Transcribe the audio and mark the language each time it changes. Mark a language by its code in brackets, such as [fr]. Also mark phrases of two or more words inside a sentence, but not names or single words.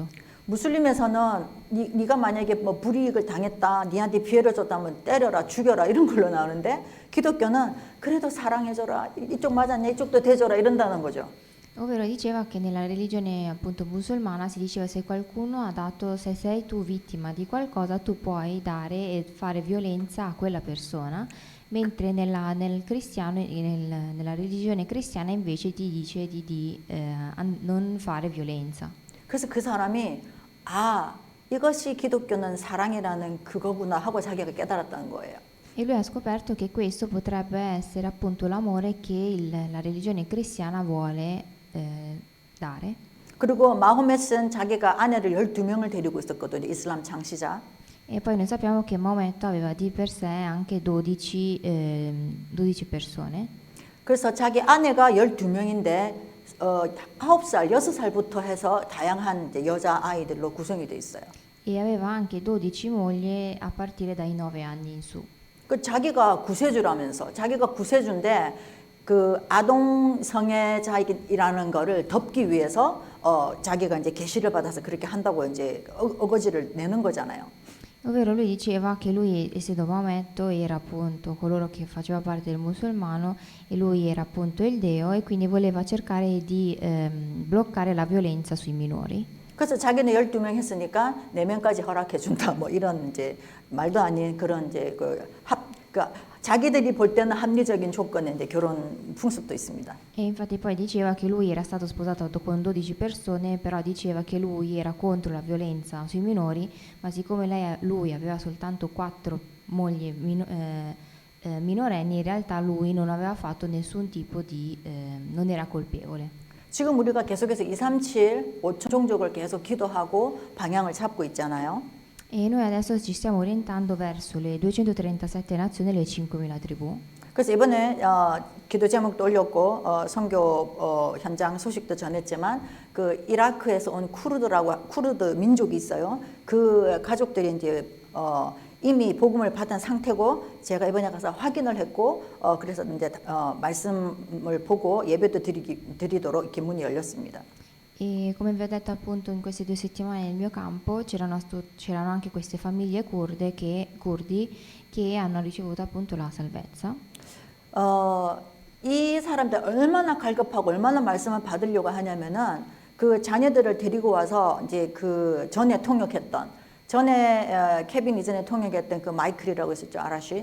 [ko] 무슬림에서는 네가 만약에 뭐 불이익을 당했다, 니한테 피해를 줬다면 때려라, 죽여라 이런 걸로 나오는데 기독교는 그래도 사랑해줘라, 이쪽 맞았냐, 이쪽도 대줘라 이런다는 거죠. [it] Ovvero diceva che nella religione appunto musulmana si diceva: se qualcuno ha dato, se sei tu vittima di qualcosa, tu puoi dare e fare violenza a quella persona, mentre nel cristiano, nella religione cristiana invece ti dice di non fare violenza. [ko] 그래서 그 사람이 이것이 기독교는 사랑이라는 그거구나 하고 자기가 깨달았다는 거예요. [it] E lui ha scoperto che questo potrebbe essere appunto l'amore che la religione cristiana vuole dare. [ko] 그리고 마호멧은 자기가 아내를 12명을 데리고 있었거든요. 이슬람 창시자. [it] E poi noi sappiamo che Maometto aveva di per sé anche 12 persone. [ko] 그래서 자기 아내가 12명인데 9살, 6살부터 해서 다양한 이제 여자 아이들로 구성이 돼 있어요. [it] E aveva anche 12 mogli a partire dai 9 anni in su. [ko] 그 자기가 구세주라면서 자기가 구세주인데 그 아동 성애자이라는 거를 덮기 위해서 자기가 이제 계시를 받아서 그렇게 한다고 이제 어거지를 내는 거잖아요. [it] Ovvero lui diceva che lui, essendo Maometto, era appunto coloro che faceva parte del musulmano e lui era appunto il deo, e quindi voleva cercare di bloccare la violenza sui minori. [ko] 그래서 자기는 12명 했으니까 4명까지 허락해 준다. 뭐 이런 이제 말도 아닌 그런 이제 자기들이 볼 때는 합리적인 조건의 이제 결혼 풍습도 있습니다. [it] E infatti poi diceva che lui era stato sposato con 12 persone, però diceva che lui era contro la violenza sui minori, ma siccome lui aveva soltanto 4 mogli minorenni, in realtà lui non aveva fatto nessun tipo di non era colpevole. [ko] 지금 우리가 계속해서 237 5천 종족을 계속 기도하고 방향을 잡고 있잖아요. [it] E noi adesso ci stiamo orientando verso le 237 nazioni e le 5.000 tribù. [ko] 그래서 이번에 기도 제목도 올렸고 선교 현장 소식도 전했지만 그 이라크에서 온 쿠르드 민족이 있어요. 그 가족들이 이제 이미 복음을 받은 상태고 제가 이번에 가서 확인을 했고 그래서 이제 말씀을 보고 예배도 드리도록 이렇게 문이 열렸습니다. [it] E come vi ho detto appunto in queste 2 settimane nel mio campo c'erano anche queste famiglie curdi che hanno ricevuto appunto la salvezza. [ko] 이 사람들 얼마나 갈급하고 얼마나 말씀을 받으려고 하냐면은 그 자녀들을 데리고 와서 이제 그 전에 케빈 이전에 통역했던 그 마이클이라고 있었죠, 아라시.